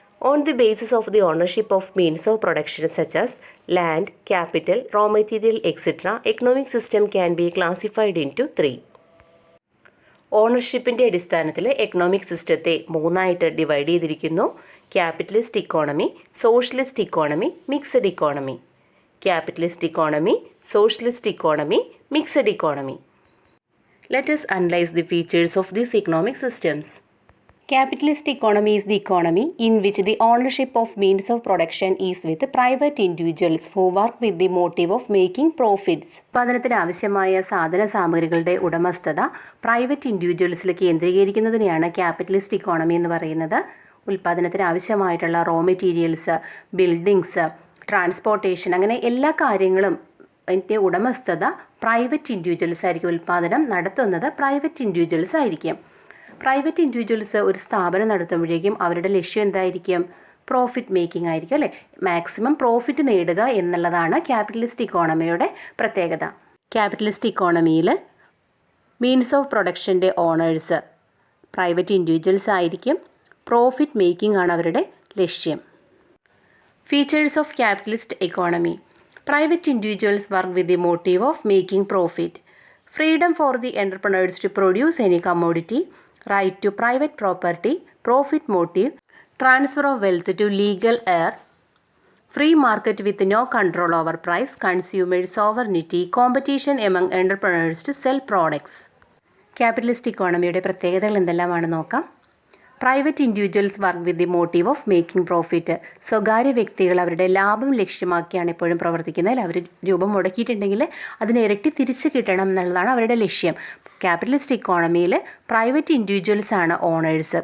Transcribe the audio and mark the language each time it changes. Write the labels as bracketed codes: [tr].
[en] On the basis of the ownership of means of production such as land, capital, raw material etcetera, economic system can be classified into 3. [ml] ഓണർഷിപ്പിൻ്റെ അടിസ്ഥാനത്തിൽ economic സിസ്റ്റത്തെ 3ആയിട്ട് divide ചെയ്തിരിക്കുന്നു. [en] Capitalist economy, socialist economy, mixed economy. Capitalist economy, socialist economy, mixed economy. Let us analyze the features of these economic systems. Capitalist economy is the economy in which the ownership of means of production is with private individuals who work with the motive of making profits. [ml] ഉൽപ്പാദനത്തിന് ആവശ്യമായ സാധന സാമഗ്രികളുടെ ഉടമസ്ഥത private ഇൻഡിവിജ്വൽസിൽ കേന്ദ്രീകരിക്കുന്നതിനെയാണ് capitalist economy എന്ന് പറയുന്നത്. ഉൽപ്പാദനത്തിന് ആവശ്യമായിട്ടുള്ള raw materials, buildings, transportation, അങ്ങനെ എല്ലാ കാര്യങ്ങളും അതിൻ്റെ ഉടമസ്ഥത private individuals ആയിരിക്കും. ഉൽപ്പാദനം നടത്തുന്നത് പ്രൈവറ്റ് ഇൻഡിവിജ്വൽസ് ആയിരിക്കും. പ്രൈവറ്റ് ഇൻഡിവിജ്വൽസ് ഒരു സ്ഥാപനം നടത്തുമ്പോഴേക്കും അവരുടെ ലക്ഷ്യം എന്തായിരിക്കും? പ്രോഫിറ്റ് മേക്കിംഗ് ആയിരിക്കും, അല്ലേ? മാക്സിമം പ്രോഫിറ്റ് നേടുക എന്നുള്ളതാണ് ക്യാപിറ്റലിസ്റ്റ് ഇക്കോണമിയുടെ പ്രത്യേകത. Capitalist ഇക്കോണമിയിൽ means of പ്രൊഡക്ഷൻ്റെ owners private individuals ആയിരിക്കും. പ്രോഫിറ്റ് മേക്കിംഗ് ആണ് അവരുടെ ലക്ഷ്യം. [en] Features of capitalist economy. Private individuals work with the motive of making profit. Freedom for the entrepreneurs to produce any commodity, right to private property, profit motive, transfer of wealth to legal heir, free market with no control over price, consumer sovereignty, competition among entrepreneurs to sell products. [ml] Capitalist ഇക്കോണമിയുടെ പ്രത്യേകതകൾ എന്തെല്ലാമാണെന്ന് നോക്കാം. [en] Private individuals work with the motive of making profit. [ml] സ്വകാര്യ വ്യക്തികൾ അവരുടെ ലാഭം ലക്ഷ്യമാക്കിയാണ് എപ്പോഴും പ്രവർത്തിക്കുന്നത്. അവർ രൂപം മുടക്കിയിട്ടുണ്ടെങ്കിൽ അതിന് ഇരട്ടി തിരിച്ച് കിട്ടണം എന്നുള്ളതാണ് അവരുടെ ലക്ഷ്യം. ക്യാപിറ്റലിസ്റ്റ് ഇക്കോണമിയിൽ പ്രൈവറ്റ് ഇൻഡിവിജ്വൽസ് ആണ് ഓണേഴ്സ്.